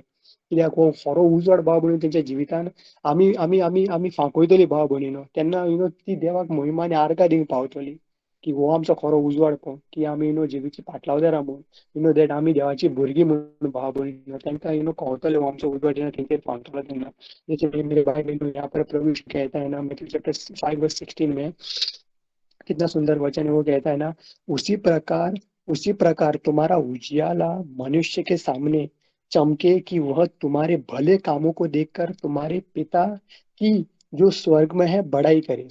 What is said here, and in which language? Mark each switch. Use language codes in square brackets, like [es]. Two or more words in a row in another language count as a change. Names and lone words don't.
[kok] कित्याक हो खरो उजवाड भाव भयणीनो तेंच्या जिवितान आमी आमी आमी आमी फांकयतली भाव भयणीनो, तेन्ना ती देवाक महिमा आनी आर्गां दिवंक पावतली की हो आमचो खरो उजवाड पळय, की आमी जेजूची फाटलावजार म्हणून दॅट आमी देवाची भुरगीं म्हणून भाव भयणीनो तांकां कळटलें हो आमचो उजवाड जेन्ना तेंचेर फांकतलो तेन्ना. [hi] जैसे मेरे भाई बहनों, यहाँ पर प्रभु यीशु कहता है ना, मैथ्यू चैप्टर 5:16 में, कितना सुंदर वचन है, वो कहता है ना, उसी प्रकार तुम्हारा उजियाला मनुष्य के सामने चमके कि वह तुम्हारे भले कामों को देखकर तुम्हारे पिता की जो स्वर्ग में है बड़ाई करे।